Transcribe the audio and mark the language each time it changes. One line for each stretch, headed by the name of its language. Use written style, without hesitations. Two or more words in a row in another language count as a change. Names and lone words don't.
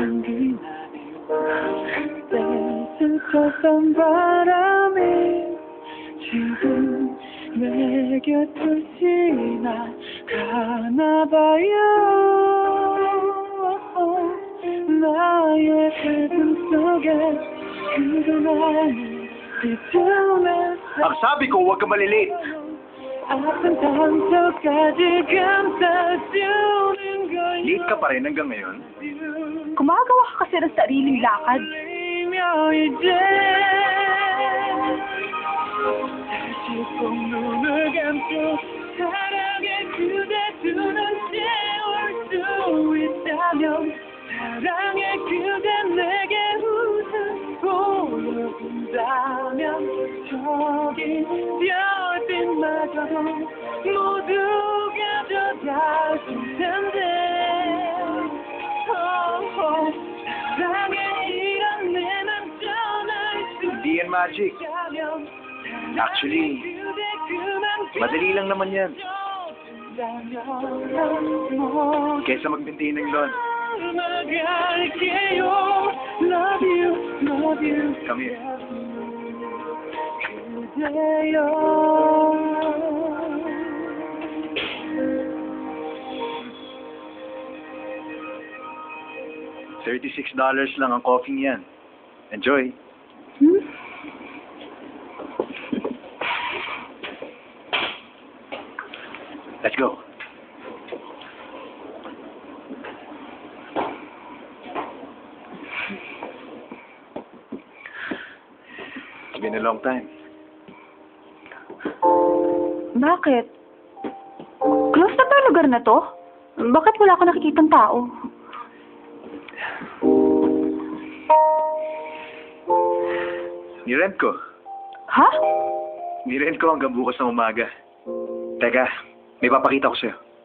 Korean: 스쳤던 바람이 지금 내 곁을 지나가나 봐요. 나의 가슴 속에 그동안을 비추면서
Filipino: Ang sabi ko, huwag ka malilate.
Korean: 아픈 상처까지 감싸주는 거야.
Filipino: Late ka pa rin hanggang ngayon. Gumagawa ka kasi ng sariling lakad.
Korean: 떨리며 이제 다시 꼭 눈을 감고 사랑의 그대 두 눈 채울 수 있다면 사랑의 그대 내게 웃음 보여준다면 저기 별빛마저도 모두가 져닿을 텐데 사랑의 이런 내 맘 전할 수
Filipino: Hindi yan magic.
Korean: 있다면
Filipino: Actually, madali lang naman yan. Kesa mag-maintain ng lawn.
English: Love you, love you. Come here.
Korean: 그대여.
Filipino: $36 lang ang coffee niyan.
English: Enjoy. Let's go. It's been a long time.
Filipino: Bakit? Close na ba yung lugar na to? Bakit wala ko nakikitang tao? Nirent ko. Ha? Nirent ko hanggang bukas ng umaga. Teka, may papakita ko sa'yo.